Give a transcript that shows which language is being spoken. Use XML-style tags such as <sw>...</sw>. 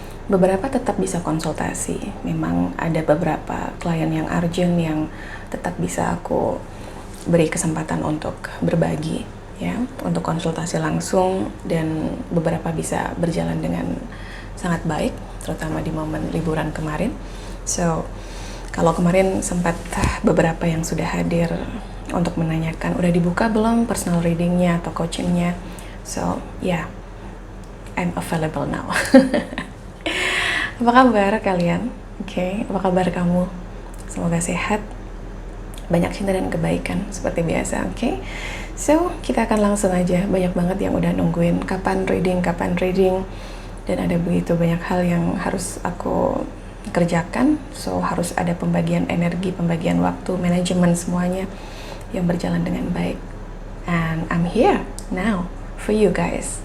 <id>Beberapa tetap bisa konsultasi. Memang ada beberapa klien yang urgent yang tetap bisa aku beri kesempatan untuk berbagi, ya, untuk konsultasi langsung, dan beberapa bisa berjalan dengan sangat baik, terutama di momen liburan kemarin. So, kalau kemarin sempat beberapa yang sudah hadir untuk menanyakan udah dibuka belum personal readingnya atau coachingnya.</id> <en>So, yeah, I'm available now.</en> <id>Apa kabar kalian? Oke, apa kabar kamu? Semoga sehat, banyak cinta dan kebaikan seperti biasa. Oke. So, kita akan langsung aja. Banyak banget yang udah nungguin kapan reading, dan ada begitu banyak hal yang harus aku kerjakan. So, harus ada pembagian energi, pembagian waktu, manajemen semuanya yang berjalan dengan baik.</id> <en>And I'm here now for you guys.</en>